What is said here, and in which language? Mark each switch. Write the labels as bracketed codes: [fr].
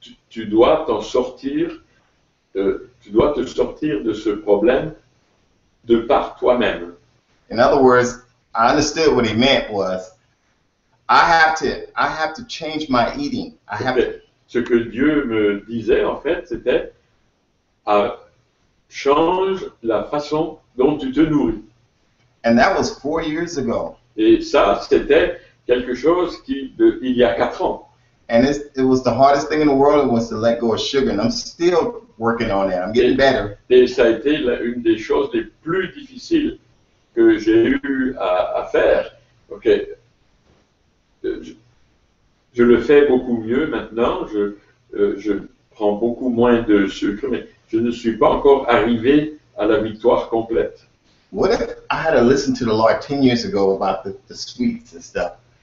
[fr] Tu dois t'en sortir, tu dois te sortir de ce problème de par toi-même. [en] In other words, I understood what he meant was, I have to change my eating. [fr] Ce que Dieu me disait en fait, c'était change la façon dont tu te nourris. [en] And that was 4 years ago. [fr] Et ça, c'était quelque chose il y a 4 ans. [en] And it was the hardest thing in the world was to let go of sugar, and I'm still working on that. I'm getting better. [fr] Et ça a été une des choses les plus difficiles que j'ai eu à faire. Ok, je le fais beaucoup mieux maintenant. Je prends beaucoup moins de sucre, mais je ne suis pas encore arrivé à la victoire complète. [en] What if I had to listen to the Lord 10 years ago about the sweets and stuff?